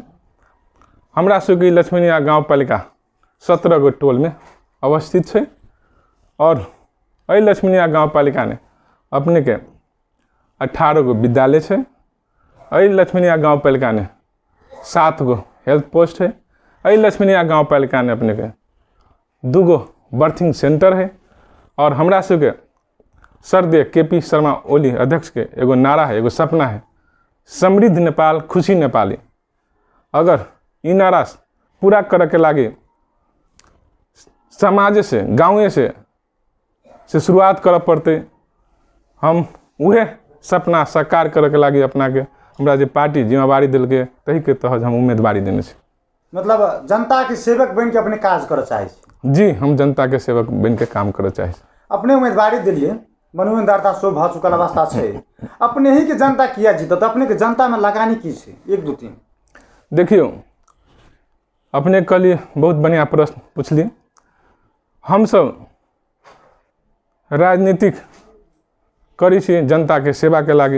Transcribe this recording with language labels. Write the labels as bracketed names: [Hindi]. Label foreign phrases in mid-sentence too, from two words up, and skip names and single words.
[Maithili] हमरा सबके लक्ष्मीनिया गांवपालिका 17 गो टोल में अवस्थित छे और लक्ष्मीनिया गांवपालिका ने अपने के 18 गो विद्यालय छे। लक्ष्मीनिया गांवपालिका ने 7 गो हेल्थ पोस्ट है। लक्ष्मीनिया गांवपालिका ने अपने के 2 गो बर्थिंग सेंटर है। और हमरा सबके सरदेय KP शर्मा ओली अध्यक्ष के एगो नारा है, एगो सपना है, समृद्ध नेपाल खुशी नेपाली। अगर इ नारा पूरा करे के लागे समाज से गाँव से शुरुआत करे पड़ते। हम उहे सपना साकार करे के लागे अपना के हमरा जे पार्टी जिम्मेवारी दिल के तही के तहत हम उम्मीदवारी देने छे। मतलब जनता के सेवक बन के अपने काज करे चाहे? जी, हम जनता के सेवक बन के काम करे चाहे। अपने उम्मीदवारी दिलिए मनोनयनदाता सो भ चुकल अवस्था छे। अपने ही के जनता किया जीतत? अपने के जनता में लगानी की छे? 1 2 3 देखियो अपने कल बहुत बढ़िया प्रश्न पूछलिए। हम सब राजनीतिक करी छी जनता के सेवा के लागे।